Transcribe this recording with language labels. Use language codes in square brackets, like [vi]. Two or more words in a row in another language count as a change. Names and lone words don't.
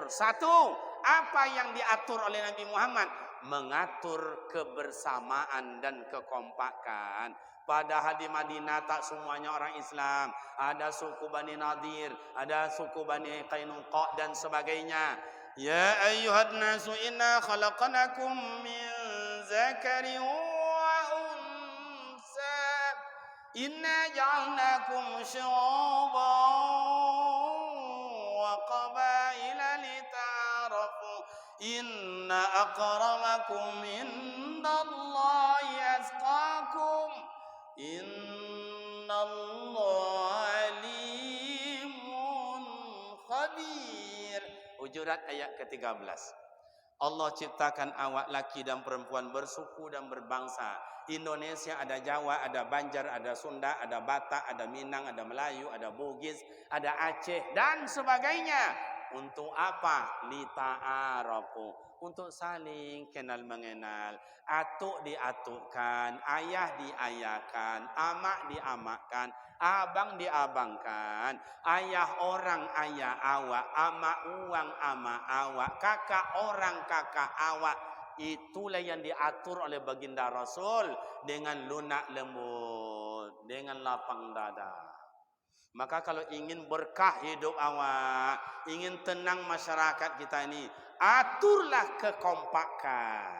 [id] Satu, apa yang diatur oleh Nabi Muhammad? Mengatur kebersamaan dan kekompakan. Padahal di Madinah tak semuanya orang Islam. Ada suku Bani Nadir, ada suku Bani Qainuqa dan sebagainya. [ar] يا أيها الناس إنا خلقناكم من ذكر وأنثى. إنا جعلناكم شعوبا وقبائل لتعارفوا إن أكرمكم عند الله أتقاكم إن الله عليم خبير. [id] Hujurat ayat ke-13. Allah ciptakan awak laki dan perempuan bersuku dan berbangsa. Indonesia ada Jawa, ada Banjar, ada Sunda, ada Batak, ada Minang, ada Melayu, ada Bugis, ada Aceh dan sebagainya. Untuk apa? Lita'arafu. Untuk saling kenal mengenal. [min] Atuk diatukkan, ayah diayahkan, amak diamakkan, abang diabangkan, ayah orang ayah awak, amak uang amak awak, kakak orang kakak awak. [id] Itulah yang diatur oleh baginda Rasul dengan lunak lembut, dengan lapang dada. Maka kalau ingin berkah hidup awak, ingin tenang masyarakat kita ini, aturlah kekompakan.